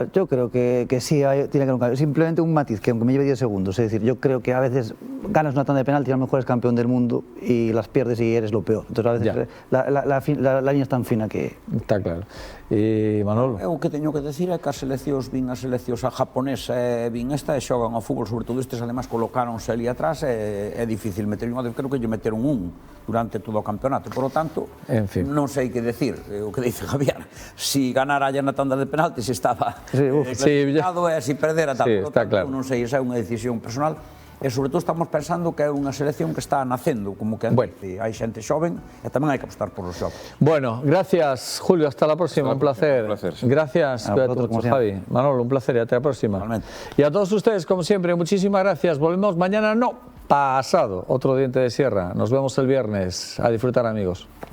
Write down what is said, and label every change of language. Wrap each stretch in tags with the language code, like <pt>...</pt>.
<es>Yo creo que sí, tiene que haber un cambio. Simplemente un matiz, que aunque me lleve 10 segundos, es decir, yo creo que a veces ganas una tanda de penalti, a lo mejor eres campeón del mundo y las pierdes y eres lo peor. Entonces, a veces la línea es tan fina que... Está claro.</es> <gl>E Manolo? O que teño que decir é que as seleccións a japonesa e esta e xogan ao fútbol, sobre todo estes, además colocáronse ali atrás, é difícil meter un, creo que lle meteron un durante todo o campeonato,</gl> <es>por lo tanto,</es> <gl>non sei que decir, o que dice Javier, si ganara allá na tanda de penalti, se estaba clasificado e si perdera tal, por lo tanto, non sei, esa é unha decisión personal. E, sobre todo, estamos pensando que é unha selección que está nacendo, como que hai xente xoven e tamén hai que apostar por os xovens.</gl> <es>Bueno, gracias, Julio, hasta la próxima, un placer. Gracias, Javi. Manolo, un placer, hasta la próxima. Y a todos ustedes, como siempre, muchísimas gracias. Volvemos mañana, no, pasado, otro Diente de Sierra. Nos vemos el viernes. A disfrutar, amigos.</es>